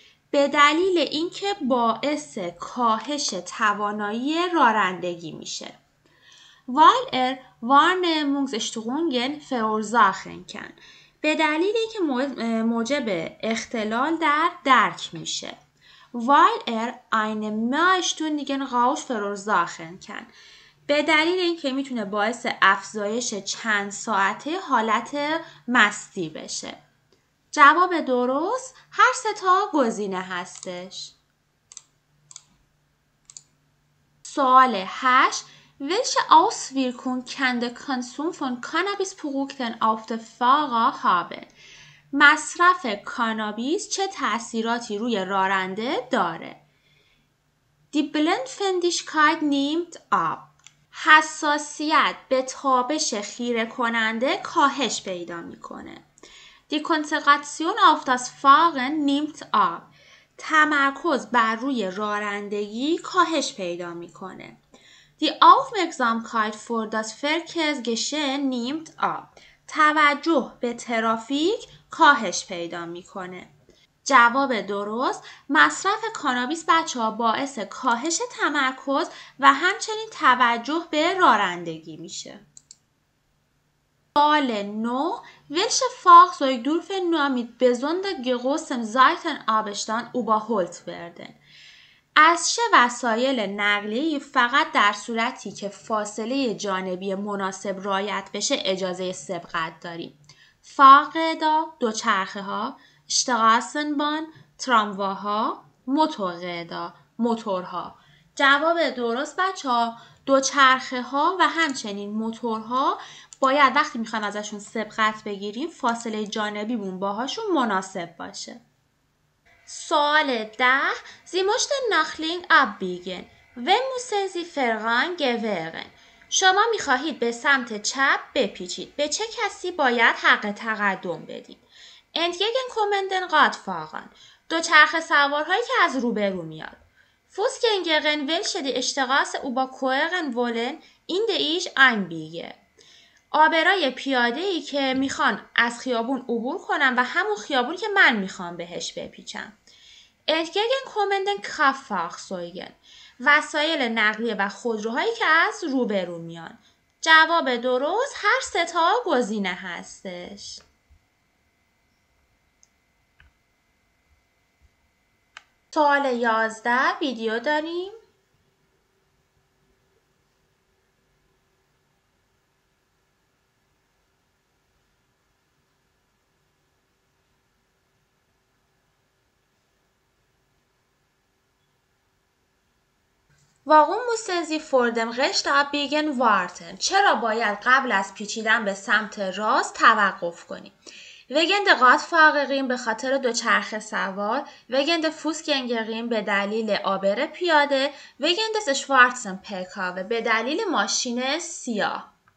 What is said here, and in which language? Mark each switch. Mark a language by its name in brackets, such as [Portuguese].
[Persian] به دلیل اینکه باعث کاهش توانایی رانندگی میشه. [German] Weil er Wahrnehmungsstörungen verursachen kann. [Persian] به دلیل اینکه موجب اختلال در درک میشه. [German] Weil er einen mehrstündigen Rausch verursachen kann. [Persian] به دلیل اینکه میتونه باعث افزایش چند ساعته حالت مستی بشه. جواب درست هر سه تا گزینه هستش. سوال 8. [German] Welche Auswirkungen kann der Konsum von Cannabisprodukten auf den Fahrer haben؟ [Persian] مصرف کانابیس چه تأثیراتی روی راننده داره؟ [German] Die Blindfähigkeit nimmt ab. [Persian] حساسیت به تابش خیره کننده کاهش پیدا میکنه. [German] Die Konzentration auf das Fahren nimmt ab. [Persian] تمرکز بر روی رانندگی کاهش پیدا میکنه. [German] Die Aufmerksamkeit für das Verkehrsgeschehen nimmt ab. [Persian] توجه به ترافیک کاهش پیدا میکنه. جواب درست مصرف کانابیس بچه‌ها باعث کاهش تمرکز و همچنین توجه به رانندگی میشه. سوال 9. [German] Welche Fahrzeuge dürfen nur mit besonders großem Seitenabstand überholt werden؟ [Persian] از چه وسایل نقلیه‌ای فقط در صورتی که فاصله جانبی مناسب رعایت بشه اجازه سبقت داریم؟ فاقدا، دوچرخه‌ها، Straßenbahn، ترامواها، موتورقدا، موتورها. جواب درست بچه‌ها دوچرخه‌ها و همچنین موتورها باید وقتی میخوایم ازشون سبقت بگیریم فاصله جانبیمون باهاشون مناسب باشه. سوال 10. [German] Sie möchten nach links abbiegen. Wenn müssen Sie Vorrang gewähren. [Persian] شما میخواهید به سمت چپ بپیچید. به چه کسی باید حق تقدم بدید؟ [German] Entgegenkommenden Radfahrern. [Persian] دوچرخه سوارهایی که از روبرو میاد. [German] Fußgängerin welche die Straße überqueren wollen, in die ich einbiege. [Persian] آبرای پیاده‌ای که میخوان از خیابون عبور کنن و همون خیابون که من میخوام بهش بپیچم. [German] Entgegenkommenden Kraftfahrzeugen. [Persian] وسایل نقلیه و خودروهایی که از روبرو میان. جواب درست هر سه تا گزینه هستش. سوال 11 ویدیو داریم. [German] Warum müssen Sie vor dem rechten Abbiegen warten? [Persian] چرا باید قبل از پیچیدن به سمت راست توقف کنیم؟ [German] Wegen der Radfahrerin [Persian] به خاطر دوچرخه سوار، [German] wegen der Fußgängerin [Persian] به دلیل عابر پیاده، [German] wegen des schwarzen PKW [Persian] به دلیل ماشین سیاه.